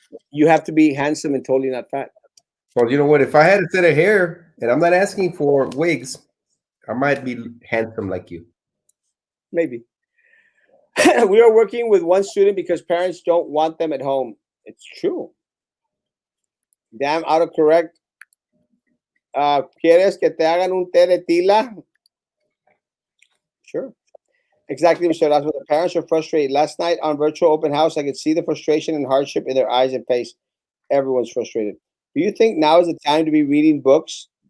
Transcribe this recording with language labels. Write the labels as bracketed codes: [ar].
[en] You have to be handsome and totally not fat. Well, you know what? If I had a set of hair, and I'm not asking for wigs, I might be handsome like you. Maybe. We are working with one student because parents don't want them at home. It's true. Damn autocorrect. [es] ¿Quieres que te hagan un té de tila? [en] Sure. Exactly, Mr. Erasmo. The parents are frustrated. Last night on virtual open house, I could see the frustration and hardship in their eyes and face. Everyone's frustrated. Do you think now is the time to be reading books?